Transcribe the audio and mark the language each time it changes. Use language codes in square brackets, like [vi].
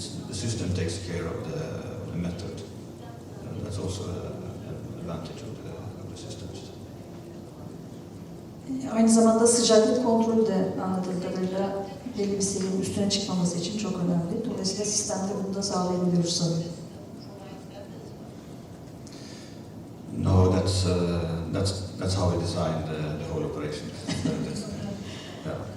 [en] The system takes care of the method, and that's also an advantage of the systems. [tr] Aynı zamanda sıcaklık kontrolü de anladığım kadarıyla belli bir seviyenin üstüne çıkmaması için çok önemli. Dolayısıyla sistemde bunu da sağlayabiliyoruz sanırım. [en] No, that's how we designed the whole operation. Yeah.